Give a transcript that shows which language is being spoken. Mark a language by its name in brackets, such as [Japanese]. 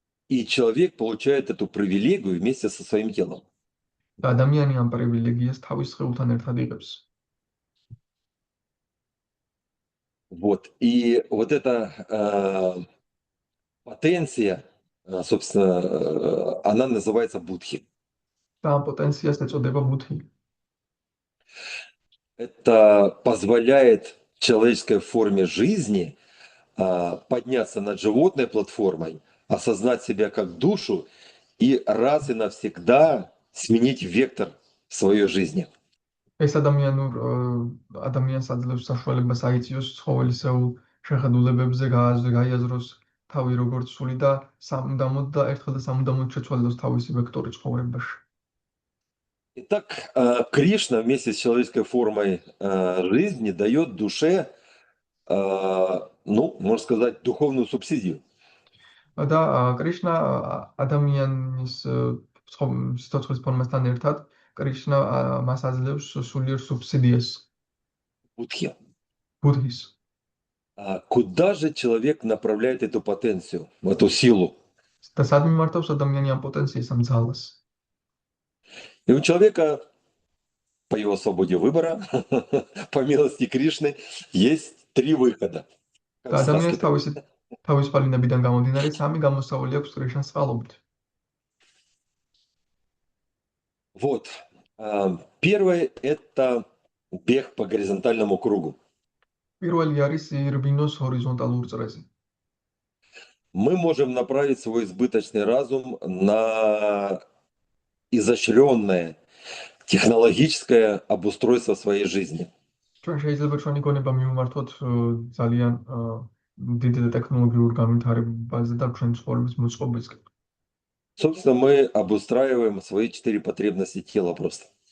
[Russian] И человек получает эту привилегию вместе со своим телом. [Georgian] და ადამიანი ამ პრივილეგიას თავის სხეულთან ერთად იღებს. [Russian] Вот. И вот эта потенция, собственно, она называется будхи. [Georgian] და ამ პოტენციას ეწოდება ბუთი. [Russian] Это позволяет человеческой форме жизни подняться над животной платформой, осознать себя как душу и раз и навсегда сменить вектор своей жизни. [Georgian] ეს ადამიანს აძლევს საშუალებას აიწიოს ცხოველისეულ შეხედულებებზე, გაიაზროს თავი როგორც სული და სამუდამოდ და ერთხელ და სამუდამოდ შეცვალოს თავისი векტორი ცხოვრებაში. [Russian] Итак, Кришна вместе с человеческой формой жизни дает душе, ну, можно сказать, духовную субсидию. [Georgian] და კრიშნა ადამიანის სიცოცხლის ფორმასთან ერთად კრიშნა მას აძლევს სულიერ სუბსიდიას [Russian] Будхи. [Georgian] ბუდჰის. [Russian] Куда же человек направляет эту потенцию, эту силу? [Georgian] და სად მიმართავს ადამიანი ამ პოტენციას, ამ ძალას? [Russian] И у человека, по его свободе выбора, по милости Кришны, есть 3 выхода. [Georgian] და [Russian] Как в [Georgian] ადამიანს [Russian] сказке. [Georgian] თავისუფალი ნებიდან გამომდინარე 3 გამოსავალი აქვს კრიშნას წყალობით. [Russian] Вот. Первое – это бег по горизонтальному кругу. [Georgian] პირველი არის ირბინოს ჰორიზონტალურ წრეზე. [Russian] Мы можем направить свой избыточный разум на изощренное технологическое обустройство своей жизни. [Georgian] ჩვენ შეიძლება ჩვენი გონება მივმართოთ ძალიან დიდ ტექნოლოგიურ განვითარებაზე და ჩვენ ცხოვრების მოწყობისკენ. [Russian] Собственно, мы обустраиваем свои 4 потребности тела просто.